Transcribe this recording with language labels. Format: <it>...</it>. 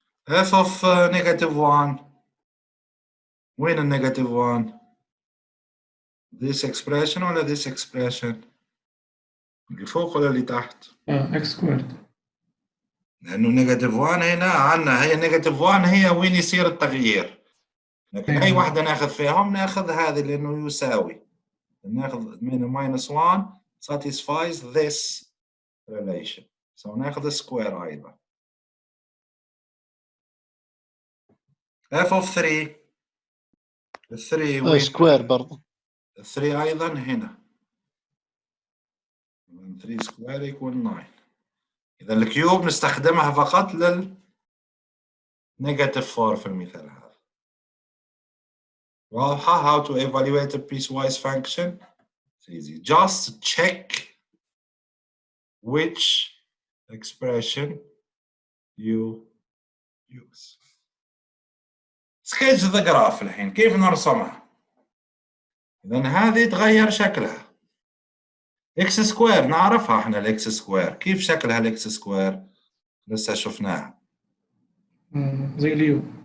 <ar>f of -1 وين النيجاتيف 1؟</ar> <en>this expression</en> <ar>ولا this expression؟ اللي فوق ولا اللي تحت؟</ar> <en>x squared.</en> <ar>لأنه -1 هنا عنا هي -1 هي وين يصير التغيير. لكن أي واحدة ناخذ فيهم ناخذ هذه لأنه يساوي. ناخذ من -1</ar> <en>satisfies this relation. So</en> <ar>ناخذ سكوير أيضا. f of 3 3 وين؟ سكوير برضه. 3 أيضا هنا. 3 سكوير</ar> <en>equal</en> <ar>9. إذا الكيوب نستخدمها فقط لل -4 في المثال هذا. واضحة</ar> <en>how to evaluate a piecewise function? It's easy. Just check which expression you use. Sketch the graph</en> <ar>الحين كيف نرسمها؟ إذا هذه تغير شكلها. إكس سكوير نعرفها احنا الإكس سكوير. كيف شكلها الإكس سكوير؟ لسه شفناها. زي اليو.</ar>